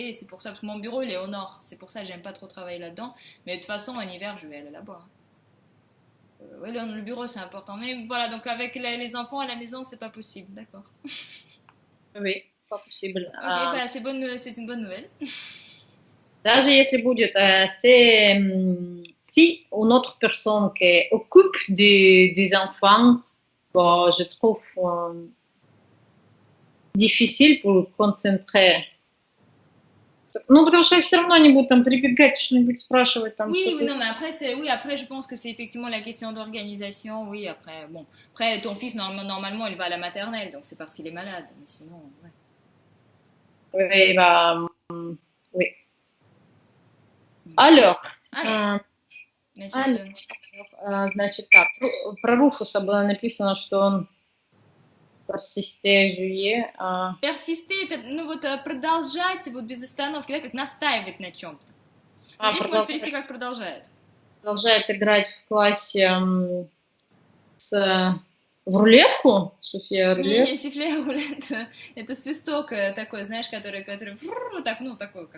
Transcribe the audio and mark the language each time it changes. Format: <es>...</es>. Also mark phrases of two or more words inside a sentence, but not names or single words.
<fr>Et c'est pour ça que mon bureau, il est au nord. C'est pour ça que j'aime pas trop travailler là-dedans. Mais de toute façon, en hiver, je vais aller là-bas. Ouais, le bureau, c'est important. Mais voilà, donc avec les enfants à la maison, c'est pas possible. D'accord. Oui, pas possible. Ok, c'est une bonne nouvelle.</fr> <ru>Даже если будет,</ru> <fr>si une autre personne qui occupe des enfants, je trouve difficile pour concentrer.</fr> <ru>Ну, потому что все равно они будут там прибегать, что-нибудь спрашивать. Там,</ru> <fr>oui, non, mais après, je pense que c'est effectivement la question d'organisation. Oui, après ton fils, normalement, il va à la maternelle, donc c'est parce qu'il est malade. Mais sinon, ouais. Oui. Alors,</fr> <ru>значит так, про Руфуса было написано, что он</ru> <fr>Persister, juillet.</fr> <ru>Persister, это, ну вот продолжать вот без остановки, да, как настаивать на чем-то. Здесь можно перевести как продолжает. Продолжает играть в классе в рулетку? София, рулет? Не,</ru> <fr>sifflet roulette,</fr> <ru>это свисток такой, знаешь, который так, ну, такой, как...</ru>